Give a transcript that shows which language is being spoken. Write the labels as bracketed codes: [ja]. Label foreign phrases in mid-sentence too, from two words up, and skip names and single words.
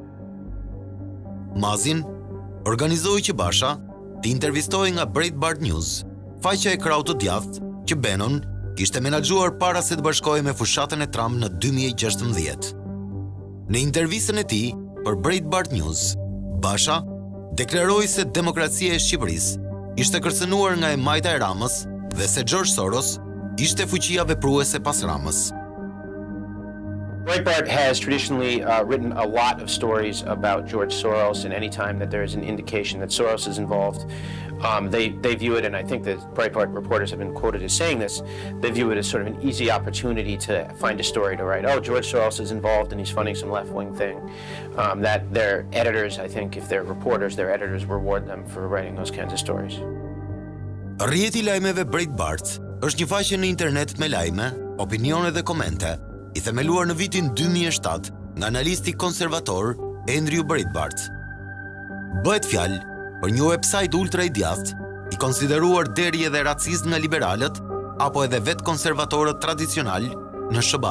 [sq] Mazin organizoi që basha të intervistohej nga Breitbart News, faqja e krahut të djathtë që Bannon kishte menaxhuar para se të bashkohej me fushatën e Trump në 2016. Në intervistën e tij për Breitbart News, Basha deklaroi se demokracia e Shqipërisë ishte kërcënuar nga e majta e Ramës dhe se George Soros ishte fuqia vepruese pas Ramës. [en] Breitbart has traditionally written a lot of stories about George Soros, and any time that there is an indication that Soros is involved, they view it, and I think that Breitbart reporters have been quoted as saying this, they view it as sort of an easy opportunity to find a story to write. Oh, George Soros is involved and he's funding some left-wing thing. That their editors, I think, if they're reporters, their editors reward them for writing those kinds of stories. [sq] Rrjeti lajmeve Breitbart është një faqe në internet me lajme, opinione dhe komente, I themeluar në vitin 2007 nga analisti konservator Andrew Breitbart. Bëhet fjalë për një website ultra I djathtë, I konsideruar deri edhe racist nga liberalët apo edhe vetë konservatorët tradicional në SBA.